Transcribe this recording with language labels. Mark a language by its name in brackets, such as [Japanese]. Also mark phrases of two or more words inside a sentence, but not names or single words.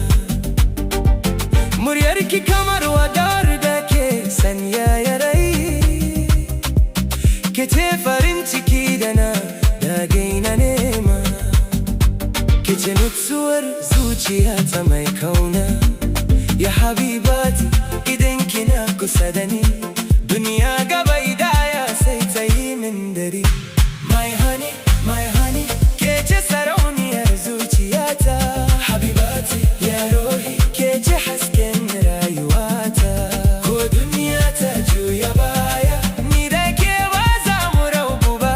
[Hausa] Muryarki kamar wadar da ke sanyaya rai, kece farin ciki da na dagaina nema. Kece nutsuwar zuciyata mai kauna, [Arabic] يا حبيبتي [Hausa] idan kina kusa da ni, duniya gaba idaya sai ta yi min dare. [English] My honey, my honey, [Hausa] kece sarauniyar zuciyata. [Arabic] حبيبتي يا روحي, [Hausa] kece hasken rayuwata. Ko duniya ta juya baya, ni da ke ba za mu rabu ba.